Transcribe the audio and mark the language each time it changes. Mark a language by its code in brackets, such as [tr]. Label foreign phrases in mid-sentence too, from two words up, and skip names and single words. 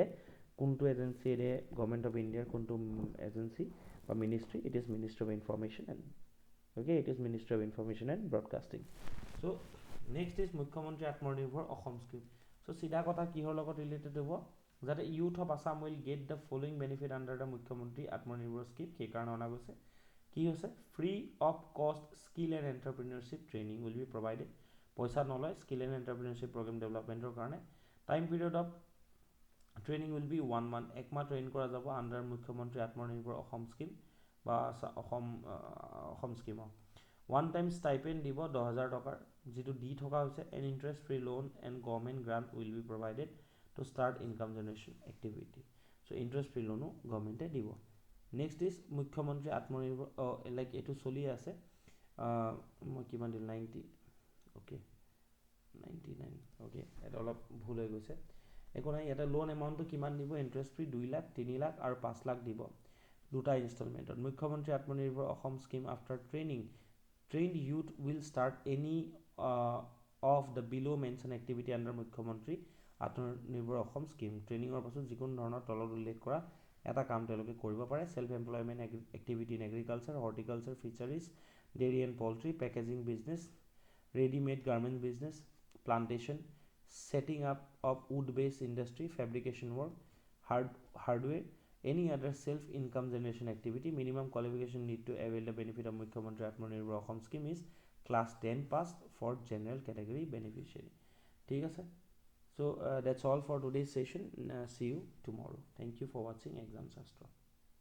[as] কোনটো এজেঞ্চিয়ে দিয়ে? [en] Government of India's [as] কোনটো এজেঞ্চি বা মিনিষ্ট্ৰি? [en] It is Ministry of Information and it is Ministry of Information and Broadcasting. So next is মুখ্যমন্ত্ৰী আত্মনিৰ্ভৰ অসম স্কিম। [as] চ' চিধা কথা কিহৰ লগত ৰিলেটেড হ'ব? যাতে [en] youth of Assam will get the following benefit under the মুখ্যমন্ত্ৰী আত্মনিৰ্ভৰ স্কিম, [as] সেইকাৰণে অনা গৈছে। কি হৈছে? [en] Free of cost skill and entrepreneurship training will be provided. [as] পইচা নলয় [en] skill and entrepreneurship programme development's [as] কাৰণে। [en] Time period of training will be 1 month, [as] 1 মাহ ট্ৰেইন কৰা যাব আণ্ডাৰ মুখ্যমন্ত্ৰী আত্মনিৰ্ভৰ অসম স্কিম বা অসম স্কিমৰ। [en] one time stipend [as] দিব 10,000 টকাৰ, যিটো দি থকা হৈছে। [en] And interest free loan and government grant will be provided to start income generation activity. [as] চ' [en] interest free [as] লোনো গভৰ্ণমেণ্টে দিব। [en] next is [as] মুখ্যমন্ত্ৰী আত্মনিৰ্ভৰ, লাইক এইটো চলি আছে। মই কিমান দিলোঁ? 90, অ'কে 99, অ'কে, এটা অলপ ভুল হৈ গৈছে, একো নাই। ইয়াতে [en] loan amount [as] কিমান দিব? [en] interest free [as] 2 লাখ, 3 লাখ আৰু 5 লাখ দিব, দুটা ইনষ্টলমেণ্টত। [en] মুখ্যমন্ত্ৰী আত্মনিৰ্ভৰ অসম স্কিম after training trained youth will start any of the below mentioned activity under মুখ্যমন্ত্ৰী আত্মনিৰ্ভৰ অসম স্কিম। [as] ট্ৰেইনিঙৰ পাছত যিকোনো ধৰণৰ তলত উল্লেখ কৰা এটা কাম তেওঁলোকে কৰিব পাৰে। [en] Self employment activity in agriculture, horticulture, fisheries, dairy and poultry, packaging business, readymade garment business, plantation, setting up of wood-based industry, fabrication work, hardware, any other self-income generation activity. Minimum qualification need to avail the benefit of Mukhyamantri Atmanirbhar Assam scheme is class 10 pass for general category beneficiary. [as] ঠিক আছে? [en] So that's all for today's session. See you tomorrow. Thank you for watching Exam Shastra.